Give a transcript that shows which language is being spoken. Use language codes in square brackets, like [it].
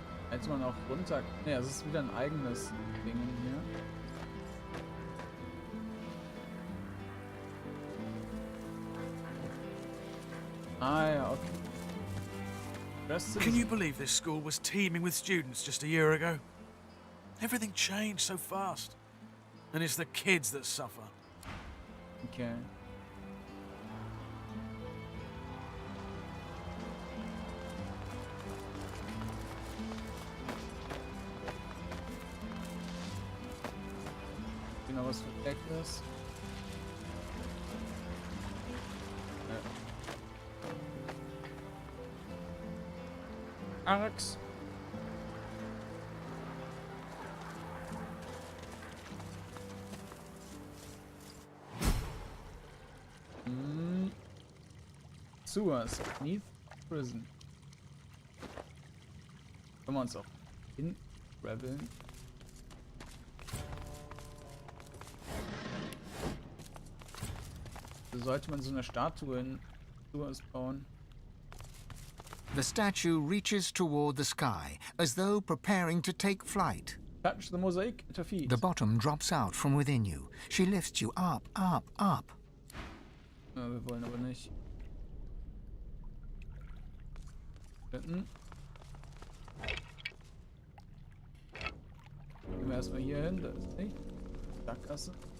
[de] Hätte man auch runter... Ne, es ist wieder ein eigenes Ding hier. Ah ja, okay. [en] Can you believe this school was teeming with students just a year ago? Everything changed so fast. And it's the kids that suffer. Okay. [de] Genau, was verdeckt ist. [en] Arx. Sewers beneath prison. [de] Können wir uns auch in Rebeln. So sollte man so eine Statue in Sewers bauen. [en] The statue reaches toward the sky, as though preparing to take flight. Touch the mosaic at her feet. The bottom drops out from within you. She lifts you up, up, up. [de] Ja, wir wollen aber nicht. Gehen wir erstmal hier hin, da ist nicht. Sackgasse.